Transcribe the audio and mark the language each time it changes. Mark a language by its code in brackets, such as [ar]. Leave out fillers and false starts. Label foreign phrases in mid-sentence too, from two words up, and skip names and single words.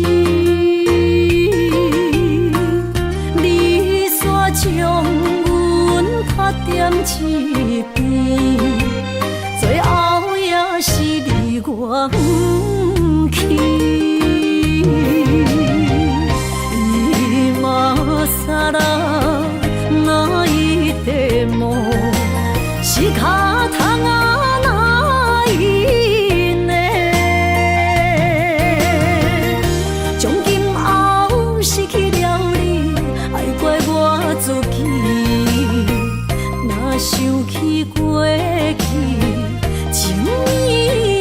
[nan] 你煞将阮拍点一边，最后也是离我不去。 [ja] 今ら泣いても仕方がないね。 [nan] 从今后失去了你，爱怪我自己。若想起过去，情意